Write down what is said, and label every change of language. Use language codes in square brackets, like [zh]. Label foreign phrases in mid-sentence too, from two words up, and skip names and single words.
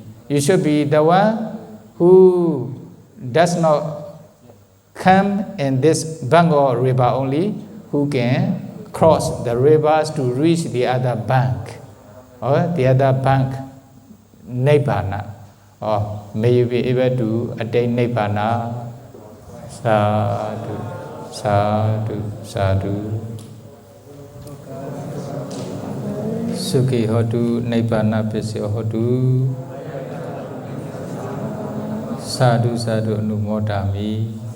[en] You should be the one who does not come in this Bengal river only, who can cross the rivers to reach the other bank, or the other bank, Nibbana. Or may you be able to attain Nibbana. [pi] Sadhu, sadhu, sadhu. Sukhi hotu, Nibbana pisya hotu. Sadhu, sadhu, anumodami.